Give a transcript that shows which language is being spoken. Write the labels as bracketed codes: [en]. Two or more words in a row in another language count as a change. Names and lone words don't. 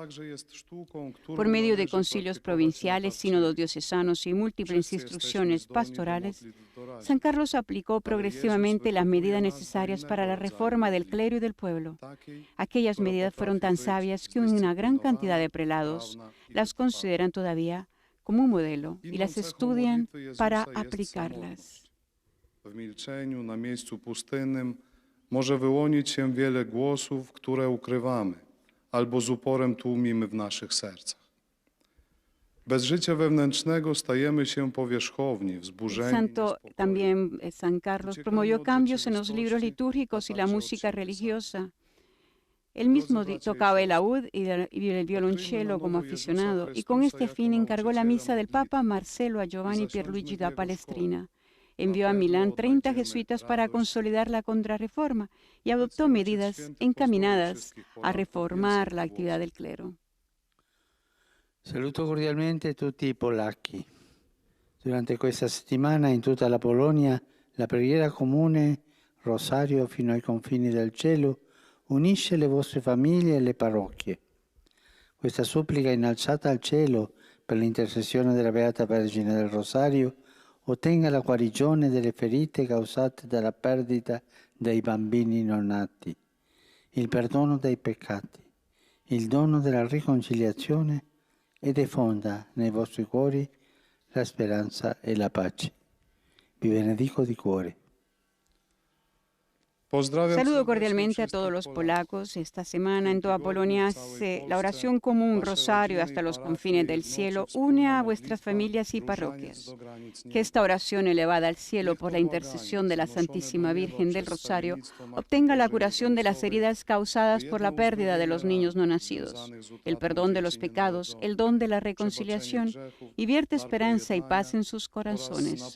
[es] Por medio de concilios provinciales, sínodos diocesanos y múltiples instrucciones pastorales, San Carlos aplicó progresivamente las medidas necesarias para la reforma del clero y del pueblo. Aquellas medidas fueron tan sabias que una gran cantidad de prelados las consideran todavía como un modelo y las estudian para aplicarlas. [pl] W milczeniu na miejscu pustynnym może wyłonić się wiele głosów, które ukrywamy, albo z uporem tłumimy w naszych sercach. Bez życia wewnętrznego stajemy się powierzchowni, wzburzeni. [es] Santo también San Carlos promovió cambios en los libros litúrgicos y la música religiosa. Él mismo tocaba el laúd y el violonchelo como aficionado, y con este fin encargó la misa del Papa Marcelo a Giovanni Pierluigi da Palestrina. Envió a Milán 30 jesuitas para consolidar la contrarreforma y adoptó medidas encaminadas a reformar la actividad del clero. [it] Saluto cordialmente tutti i polacchi. Durante questa settimana in tutta la Polonia la preghiera comune Rosario fino ai confini del cielo unisce le vostre famiglie e le parrocchie. Questa supplica innalzata al cielo per l'intercessione della Beata Vergine del Rosario ottenga la guarigione delle ferite causate dalla perdita dei bambini non nati il perdono dei peccati, il dono della riconciliazione e diffonda nei vostri cuori la speranza e la pace. Vi benedico di cuore. [es] Saludo cordialmente a todos los polacos. Esta semana en toda Polonia hace la oración común rosario hasta los confines del cielo. Une a vuestras familias y parroquias. Que esta oración elevada al cielo por la intercesión de la Santísima Virgen del Rosario obtenga la curación de las heridas causadas por la pérdida de los niños no nacidos, el perdón de los pecados, el don de la reconciliación y vierte esperanza y paz en sus corazones.